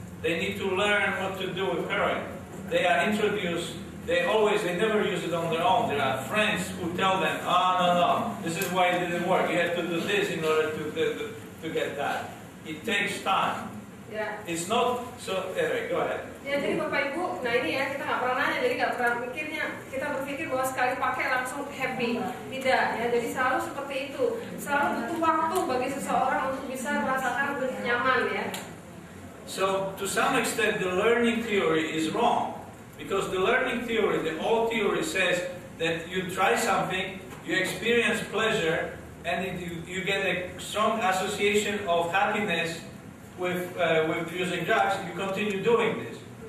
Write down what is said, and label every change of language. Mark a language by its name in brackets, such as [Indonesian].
[English] They need to learn what to do with heroin. They are introduced, they never use it on their own. There are friends who tell them, no, this is why it didn't work. You have to do this in order to get that. It takes time. [Indonesian] Ya. [English] It's not, so anyway, go ahead. [Indonesian] Ya, jadi Bapak Ibu, nah ini ya kita nggak pernah nanya, jadi nggak pernah mikirnya, kita berpikir bahwa sekali pakai langsung happy, tidak ya, jadi selalu seperti itu, selalu butuh waktu bagi seseorang untuk bisa merasakan nyaman ya. [English] So to some extent the learning theory is wrong, because the learning theory, the old theory says that you try something, you experience pleasure, and you get a strong association of happiness with using drugs, you continue doing this.